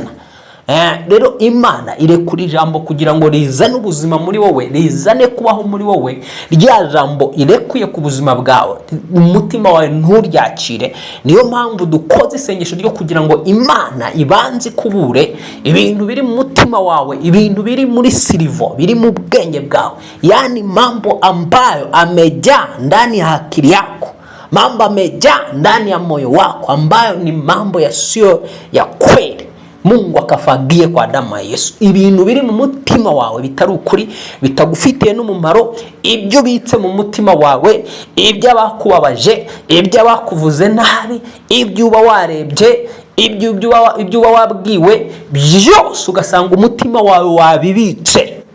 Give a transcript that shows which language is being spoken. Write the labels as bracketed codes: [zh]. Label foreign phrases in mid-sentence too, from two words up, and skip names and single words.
[rw] Rero Imana irekura ijambo kugira ngo rizane ubuzima muri wowe, rizane kubaho muri wowe. Rya jambo irekuye ku buzima bwawe, umutima wawe nturyakire. Niyo mpamvu dukoze isengesho ryo kugira ngo Imana ibanze kubure ibintu biri mu mutima wawe, ibintu biri muri silivo, biri mu bwenge bwawe, [sw] yani mambo ambayo amejaa ndani ya akili yako, mambo amejaa ndani ya moyo wako, ambayo ni mambo yasiyo ya kweli. Mungu akafagiye kwa damu ya Yesu. [rw] Ibintu biri mu mutima wawe bitari ukuri, bitagufitiye n'umumaro, ibyo bitse mu mutima wawe, ibyo abakubabaje, ibyo abakuvuze nabi, ibyo uba warebye, ibyo uba wabwiwe, byose ugasanga umutima wawe wabibitse.